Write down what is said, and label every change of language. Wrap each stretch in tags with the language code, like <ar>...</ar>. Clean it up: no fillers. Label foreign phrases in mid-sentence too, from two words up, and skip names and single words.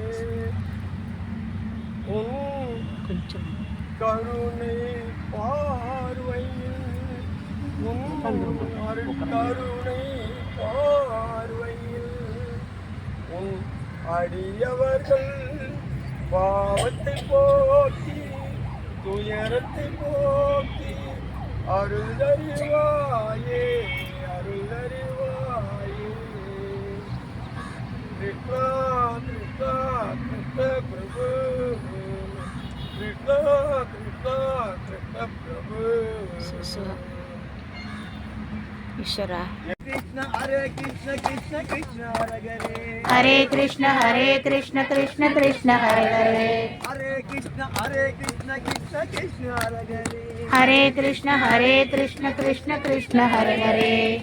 <ta>உன் கருணை பார்வையில், உன் கருணை பார்வையில் உன் அடியவர்கள் பாவத்தை போக்கி துயரத்தை போக்கி அருளறிவாயே அருளறிவாயே. கிருஷ்ணா கிருஷ்ணா கிருஷ்ண பிரபு, கிருஷ்ணா கிருஷ்ணா கிருஷ்ண பிரபு.</ta> <sa>ईश्वरा कृष्ण हरे कृष्ण कृष्ण कृष्ण हरे हरे, हरे कृष्ण कृष्ण कृष्ण हरे हरे, हरे कृष्ण कृष्ण कृष्ण हरे हरे, हरे कृष्ण कृष्ण कृष्ण हरे हरे,</sa>